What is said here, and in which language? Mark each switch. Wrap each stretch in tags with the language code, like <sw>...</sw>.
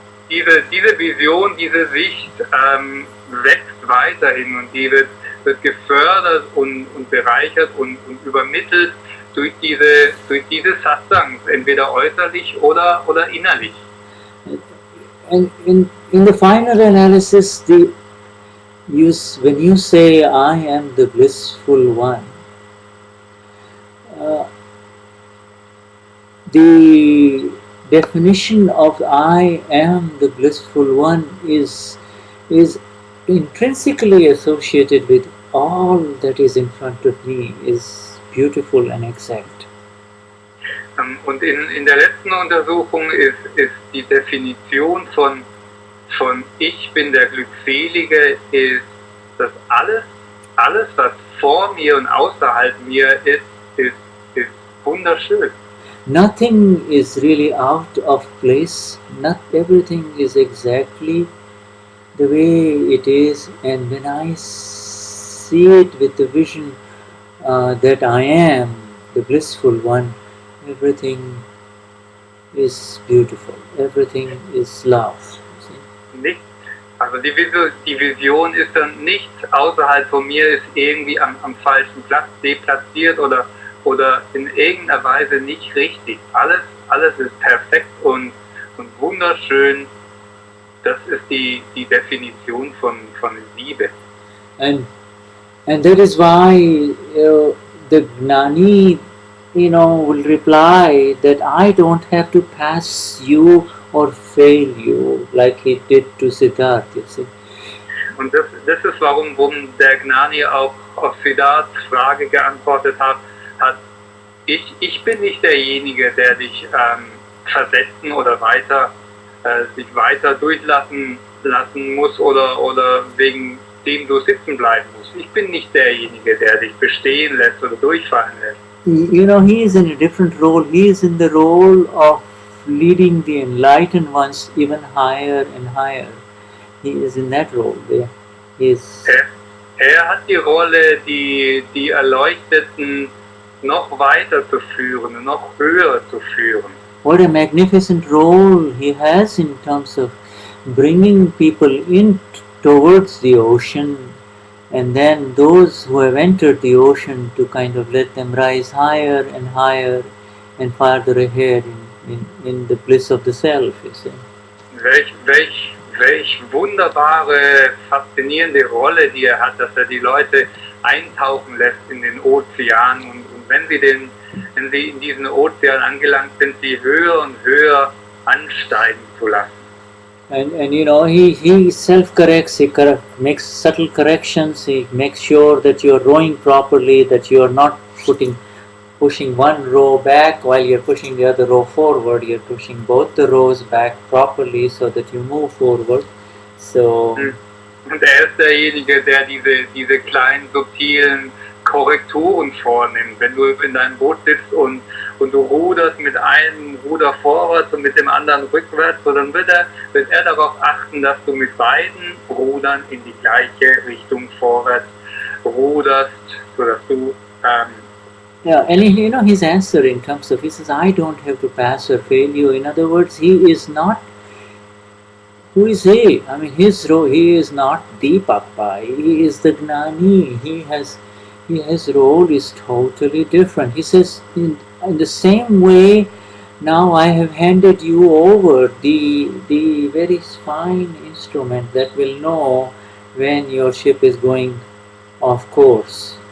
<de>Diese Vision, diese Sicht wächst weiterhin und die wird gefördert und bereichert und übermittelt durch diese Satsangs, entweder äußerlich oder innerlich.</de> <en>And in the final analysis, when you say, I am the blissful one, the definition of I am the blissful one is intrinsically associated with all that is in front of me, is beautiful and exact.</en> <de>Und in der letzten Untersuchung ist die Definition von Ich bin der Glückselige, ist, dass alles, was vor mir und außerhalb mir ist wunderschön.</de> <en>Nothing is really out of place. Not everything is exactly the way it is. And when I see it with the vision that I am the blissful one, everything is beautiful. Everything is love.</en> <de>Nicht, also die Vision ist dann nichts außerhalb von mir, ist irgendwie am falschen Platz deplatziert oder in irgendeiner Weise nicht richtig. Alles ist perfekt und wunderschön. Das ist die Definition von Liebe.</de> <en>And that is why the Gnani, will reply that I don't have to pass you or fail you like he did to Siddhartha, you see.</en> <de>Und das ist warum der Gnani auch auf Siddharths Frage geantwortet hat, ich bin nicht derjenige, der dich versetzen oder sich weiter durchlassen muss oder wegen dem du sitzen bleiben musst. Ich bin nicht derjenige, der dich bestehen lässt oder durchfallen lässt.</de> <en>He is in a different role. He is in the role of leading the enlightened ones even higher and higher. He is in that role there.</en> <de>Er hat die Rolle, die Erleuchteten noch weiter zu führen, noch höher zu führen.</de> <en>What a magnificent role he has in terms of bringing people in towards the ocean, and then those who have entered the ocean to kind of let them rise higher and higher and farther ahead in the bliss of the self, you see.</en> <de>Welch wunderbare, faszinierende Rolle, die er hat, dass er die Leute eintauchen lässt in den Ozean und wenn sie in diesen Ozean angelangt sind, sie höher und höher ansteigen zu lassen.</de> <en>And he self-corrects, he makes subtle corrections, he makes sure that you are rowing properly, that you are not pushing one row back while you're pushing the other row forward, you're pushing both the rows back properly so that you move forward. So.</en> <de>Und ist derjenige, der diese kleinen, subtilen Korrekturen vornimmt. Wenn du in deinem Boot sitzt und du ruderst mit einem Ruder vorwärts und mit dem anderen rückwärts, so dann wird er darauf achten, dass du mit beiden Rudern in die gleiche Richtung vorwärts ruderst, sodass du</de> <en>yeah, and his answer in terms of, he says, I don't have to pass or fail you. In other words, he is not Who is he? I mean, his role. He is not Deepak Bhai. He is the Gnani. His role is totally different. He says, in the same way, now I have handed you over the very fine instrument that will know when your ship is going off course.</en>